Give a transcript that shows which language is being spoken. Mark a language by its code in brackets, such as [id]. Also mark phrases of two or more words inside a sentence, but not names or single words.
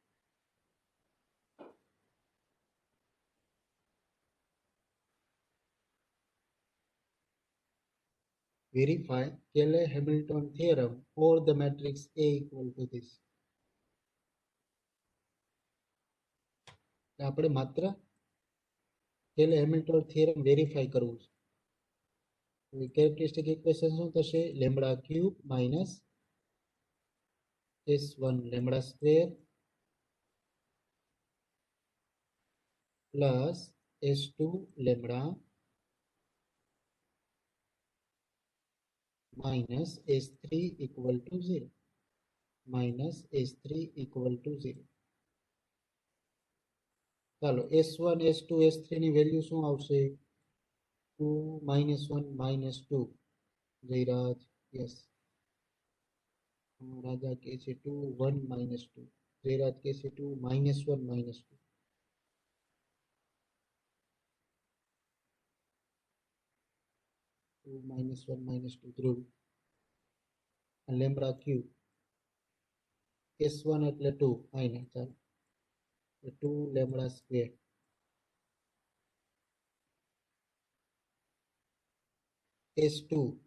[en] Verify Cayley-Hamilton theorem for the matrix A equal to this. [gu] આપણે માત્ર Cayley-Hamilton theorem વેરીફાઈ કરવું છે. [en] characteristic equation [gu] શું થશે? [en] lambda cube minus S1 lambda square plus S2 lambda minus S3 equal to 0. માઇનસ S3 equal to 0. [gu] ચાલો, S1 S2 S3 ની વેલ્યુ શું આવશે? 2 -1 -2. જયરાજ, યસ. રાજા કે છે 2 1 -2. જયરાજ કે છે 2 -1 -2. 2 -1 -2. ધ્રુવ. [en] lambda cube [gu] S1 એટલે 2 ફાઇનલ. ચાલો, 2 [en] lambda square [gu] S2